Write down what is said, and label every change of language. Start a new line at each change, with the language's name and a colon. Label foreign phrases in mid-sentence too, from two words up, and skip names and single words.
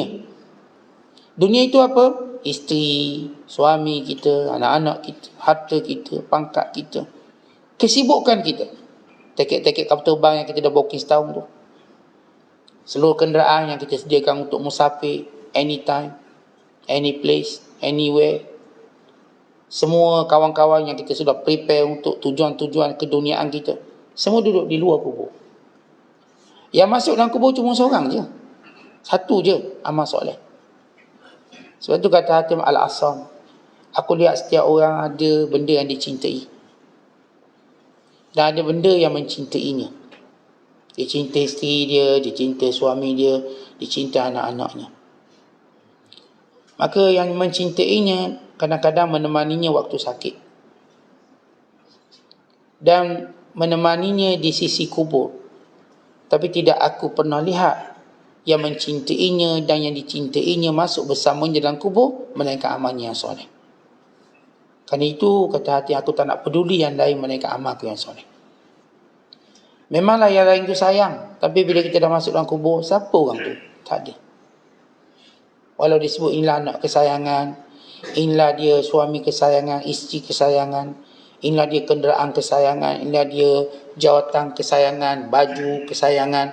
Malay: Dunia itu apa? Isteri, suami kita, anak-anak kita, harta kita, pangkat kita, kesibukan kita, tiket-tiket kapal terbang yang kita dah booking setahun tu, seluruh kenderaan yang kita sediakan untuk musafir,
English: anytime, any place, anywhere,
Malay: semua kawan-kawan yang kita sudah prepare untuk tujuan-tujuan keduniaan kita, semua duduk di luar kubur. Yang masuk dalam kubur cuma seorang je, satu je, amal soleh. Sebab tu kata Hatim Al-Asam, aku lihat setiap orang ada benda yang dicintai. Dan ada benda yang mencintainya. Dia cinta isteri dia, dia cinta suami dia, dia cinta anak-anaknya. Maka yang mencintainya kadang-kadang menemaninya waktu sakit. Dan menemaninya di sisi kubur. Tapi tidak aku pernah lihat yang mencintainya dan yang dicintainya masuk bersamanya dalam kubur, melainkan amalnya yang soleh. Kerana itu kata hati aku tak nak peduli yang lain melainkan amalku yang soleh. Memanglah yang lain tu sayang, tapi bila kita dah masuk dalam kubur, siapa orang tu? Tak ada. Walau disebut inilah anak kesayangan, inilah dia suami kesayangan, isteri kesayangan, inilah dia kenderaan kesayangan, inilah dia jawatan kesayangan, baju kesayangan.